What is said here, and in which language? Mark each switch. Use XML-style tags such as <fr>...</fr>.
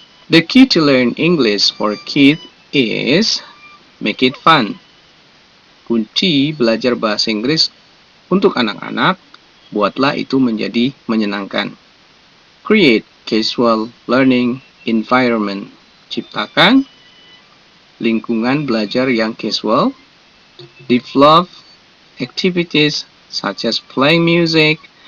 <en>The key to learn English for kids is make it fun.</en> <id>Kunci belajar bahasa Inggris untuk anak-anak, buatlah itu menjadi menyenangkan.</id> <en>Create casual learning environment.</en> <id>Ciptakan lingkungan belajar yang casual.</id> <en>Develop activities such as playing music.</en>